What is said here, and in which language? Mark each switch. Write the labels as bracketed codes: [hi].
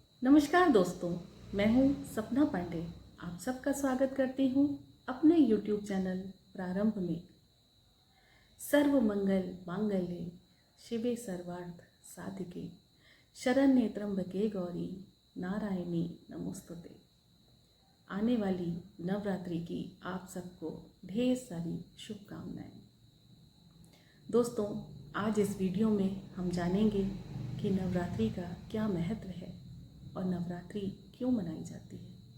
[hi] नमस्कार दोस्तों, मैं हूं सपना पांडे। आप सबका स्वागत करती हूं अपने YouTube चैनल प्रारंभ में। [sa] सर्व मंगल मांगल्ये शिवे सर्वार्थ साधिके शरण्ये त्र्यंबके गौरी नारायणी नमोस्तुते। [hi] आने वाली नवरात्रि की आप सबको ढेर सारी शुभकामनाएं। दोस्तों, आज इस वीडियो में हम जानेंगे कि नवरात्रि का क्या महत्व है और नवरात्रि क्यों मनाई जाती है।